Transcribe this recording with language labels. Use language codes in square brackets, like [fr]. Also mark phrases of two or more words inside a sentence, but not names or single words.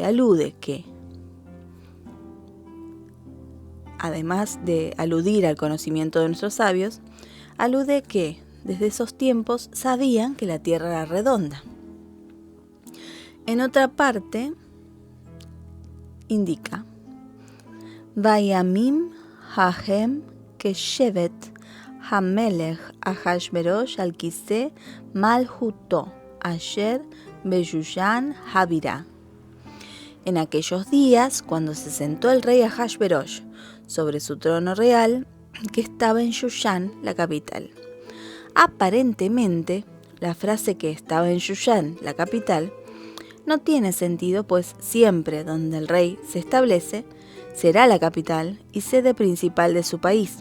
[es] Alude que, además de aludir al conocimiento de nuestros sabios, alude que desde esos tiempos sabían que la Tierra era redonda. En otra parte, indica [he] בימים ההם כשבת המלך אחשורוש על כסא מלכותו אשר בשושן הבירה. [es] En aquellos días, cuando se sentó el rey Ahashverosh sobre su trono real, que estaba en Shushan, la capital. Aparentemente, la frase que estaba en Shushan, la capital, no tiene sentido, pues siempre donde el rey se establece, será la capital y sede principal de su país.